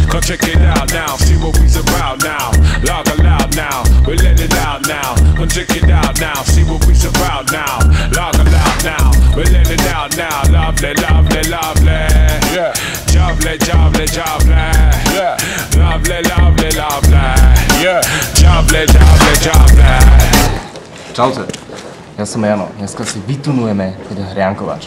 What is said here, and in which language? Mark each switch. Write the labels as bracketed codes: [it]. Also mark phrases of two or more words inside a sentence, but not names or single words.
[en] check it out now, see what we's about now. Laugh aloud now, we let it out now. Check it out now, see what we's about now. Laugh aloud now, we let it out now. Lovely, lovely, lovely. Yeah. Lovely, lovely, lovely. Yeah. Lovely, lovely, lovely. Yeah. Lovely, lovely, lovely. [sk] Čaute, ja som Jano. Dneska si vytunujeme jeden hriankovač.